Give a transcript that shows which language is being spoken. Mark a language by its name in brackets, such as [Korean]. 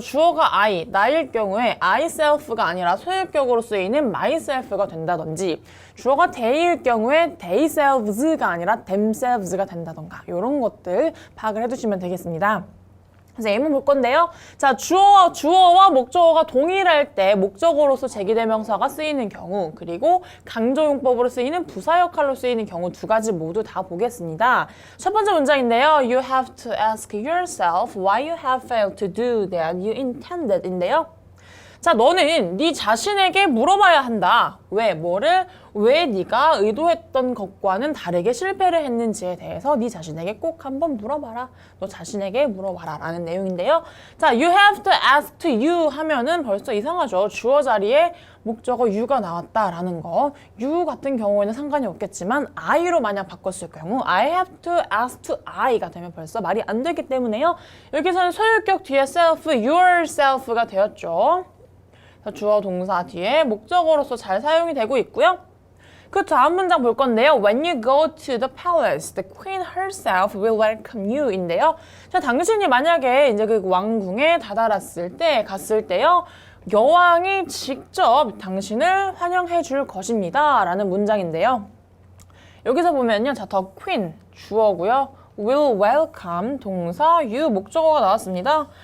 [Korean] 주어가 I, 나일 경우에 I self가 아니라 소유격으로 쓰이는 myself가 된다든지, 주어가 they일 경우에 they selves가 아니라 themselves가 된다던가, 이런 것들 파악을 해두시면 되겠습니다. 그래서 예문 볼 건데요. 자, 주어와 목적어가 동일할 때 목적어로서 제기대명사가 쓰이는 경우, 그리고 강조용법으로 쓰이는 부사 역할로 쓰이는 경우 두 가지 모두 다 보겠습니다. 첫 번째 문장인데요. [English] You have to ask yourself why you have failed to do that you intended 인데요. [Korean] 자, 너는 네 자신에게 물어봐야 한다. 왜 네가 의도했던 것과는 다르게 실패를 했는지에 대해서 네 자신에게 꼭 한번 물어봐라. 너 자신에게 물어봐라 라는 내용인데요. 자, [English] you have to ask to you [Korean] 하면은 벌써 이상하죠. 주어 자리에 목적어 you가 나왔다라는 거. you 같은 경우에는 상관이 없겠지만 I로 만약 바꿨을 경우 [English] I have to ask to I [Korean] 가 되면 벌써 말이 안 되기 때문에요. 여기서는 소유격 뒤에 self, yourself가 되었죠. 주어 동사 뒤에 목적어로서 잘 사용이 되고 있고요. 그 다음 문장 볼 건데요. [English] When you go to the palace, the queen herself will welcome you 인데요. [Korean] 자, 당신이 만약에 이제 그 왕궁에 갔을 때요. 여왕이 직접 당신을 환영해 줄 것입니다. 라는 문장인데요. 여기서 보면요. 자, the queen 주어고요. will welcome 동사, you 목적어가 나왔습니다.